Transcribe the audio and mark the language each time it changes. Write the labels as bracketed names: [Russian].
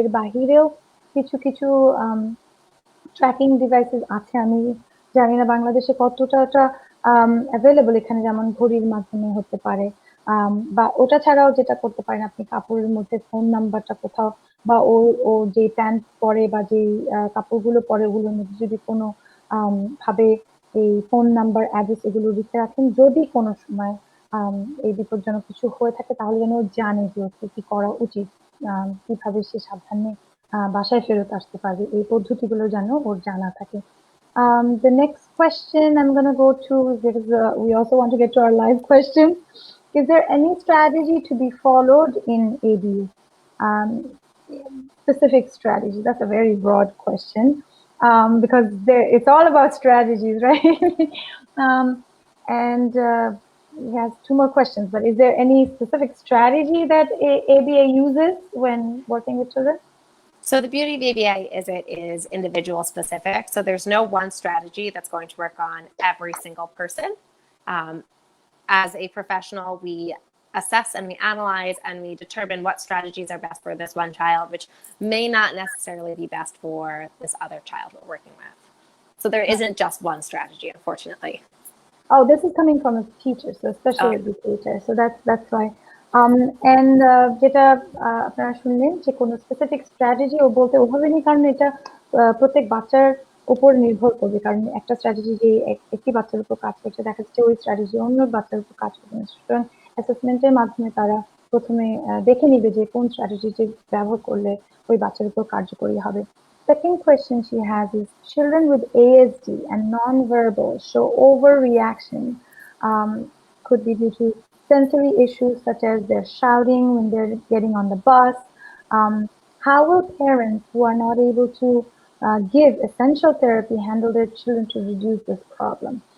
[Bangla] এর বাহিরেও কিছু কিছু ট্র্যাকিং ডিভাইসেস আছে, আমি জানি না বাংলাদেশে কতটা অ্যাভেলেবল, এখানে যেমন ঘড়ির মাধ্যমে হতে পারে, বা ওটা ছাড়াও যেটা করতে পারেন আপনি কাপড়ের মধ্যে ফোন নাম্বারটা কোথাও, বা ও ও যে প্যান্ট পরে বা যে কাপড়গুলো পরে ওগুলোর মধ্যে যদি কোনো ভাবে এই ফোন নাম্বার অ্যাড্রেস এগুলো লিখে রাখেন, যদি কোনো সময় আম, এই বিপজ্জনক কিছু হয়ে থাকে তাহলে যেন ও জানে যে ওকে কি করা উচিত, কিভাবে সে সাবধানে বাসায় ফেরত আসতে পারবে, এই পদ্ধতিগুলো যেন ওর জানা থাকে। [English] The next question I'm going to go to, because we also want to get to our live question. Is there any strategy to be followed in ABU? Um, Specific strategy. That's a very broad question, because it's all about strategies, right? um, and he has two more questions, but is there any specific strategy that ABA uses when working with children? So the beauty of ABA is it is individual specific. So there's no one strategy that's going to work on every single person. As a professional, we assess and we analyze and we determine what strategies are best for this one child, which may not necessarily be best for this other child we're working with. So there isn't just one strategy, unfortunately. Oh, this is coming from a teacher, so special educator. So that's why. [Bangla] And যেটা আপনারা শুনলেন যে কোনো specific strategy ও বলতে ওভাবে নেই, কারণ এটা প্রত্যেক বাচ্চার উপর নির্ভর করবে, কারণ একটা স্ট্র্যাটেজি যে একটি বাচ্চার উপর কাজ করছে দেখা যাচ্ছে ওই স্ট্র্যাটেজি অন্য বাচ্চার উপর কাজ করবে না। সুতরাং অ্যাসেসমেন্টের মাধ্যমে তারা প্রথমে দেখে নিবে যে কোন স্ট্র্যাটেজিটি ব্যবহার করলে ওই বাচ্চার উপর কার্যকরী হবে। [English] Second question she has is, children with ASD and non-verbal show overreaction, could be due to sensory issues such as they're shouting when they're getting on the bus. How will parents who are not able to give essential therapy handle their children to reduce this problem?